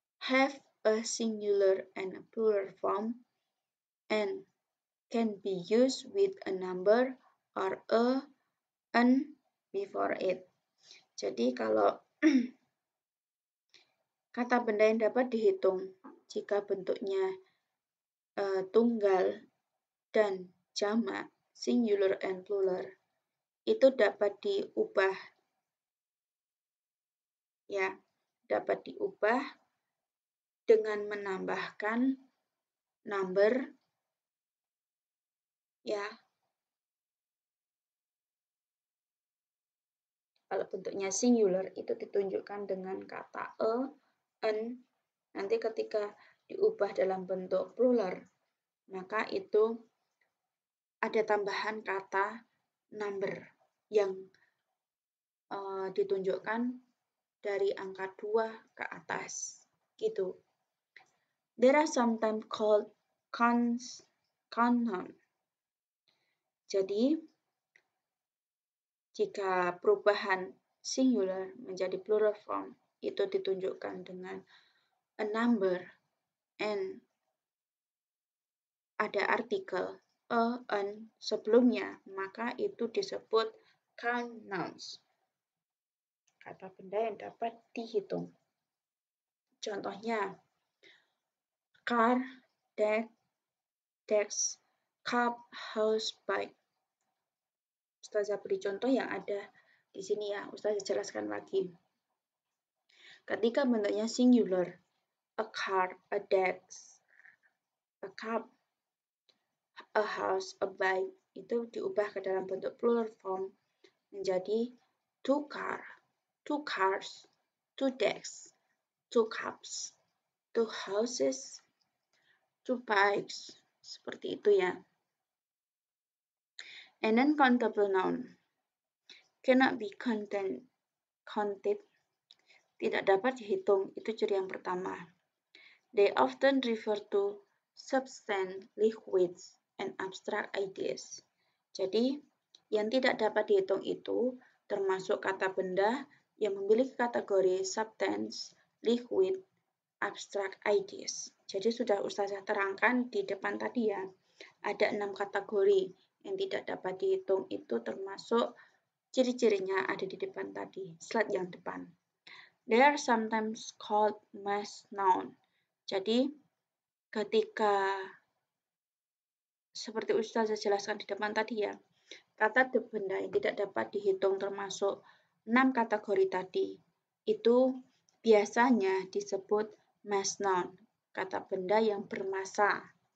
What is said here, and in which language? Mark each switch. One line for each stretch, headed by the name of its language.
English: Have a singular and a plural form and can be used with a number or an before it.
Indonesian: Jadi kalau kata benda yang dapat dihitung jika bentuknya tunggal dan jamak,
English: singular and plural,
Indonesian: itu dapat diubah ya, dapat diubah dengan menambahkan number ya. Kalau bentuknya singular itu ditunjukkan dengan kata an. Nanti ketika diubah dalam bentuk plural, maka itu ada tambahan kata number yang ditunjukkan dari angka 2 ke atas. Gitu.
English: There are sometimes called connoun.
Indonesian: Jadi, jika perubahan singular menjadi plural form itu ditunjukkan dengan
English: a number
Indonesian: and ada artikel an sebelumnya, maka itu disebut count nouns. Kata benda yang dapat dihitung. Contohnya,
English: car, desk, cup, house, bike.
Indonesian: Ustazah beri contoh yang ada di sini ya, Ustazah jelaskan lagi. Ketika bentuknya singular,
English: a car, a desk, a cup, a house, a bike,
Indonesian: itu diubah ke dalam bentuk
English: plural form
Indonesian: menjadi
English: two cars, two desks, two cups, two houses, two bikes.
Indonesian: Seperti itu ya.
English: And then countable noun cannot be counted,
Indonesian: tidak dapat dihitung, itu ciri yang pertama.
English: They often refer to substance, liquids, and abstract ideas.
Indonesian: Jadi, yang tidak dapat dihitung itu termasuk kata benda yang memiliki kategori substance, liquid, abstract ideas. Jadi sudah Ustazah terangkan di depan tadi ya, ada 6 kategori yang tidak dapat dihitung itu termasuk ciri-cirinya ada di depan tadi, slide yang depan.
English: They are sometimes called mass noun.
Indonesian: Jadi, ketika seperti Ustazah jelaskan di depan tadi ya, kata benda yang tidak dapat dihitung termasuk 6 kategori tadi, itu biasanya disebut mass noun, kata benda yang bermassa.